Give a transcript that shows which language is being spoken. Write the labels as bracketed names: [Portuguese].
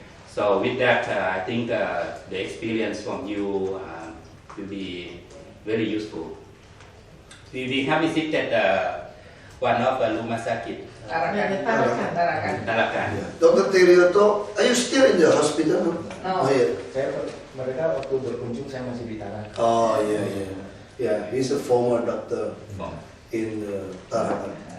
[English] So with that, I think the experience from you will be very useful. We have visited one of the [Indonesian] rumah sakit. [English] Tarakan. Dr. Terioto, are you still in the hospital? No. Oh, yeah. [Indonesian] Mereka waktu berkunjung saya masih di Tarakan. [English] Oh yeah. He's a former doctor in Tarakan.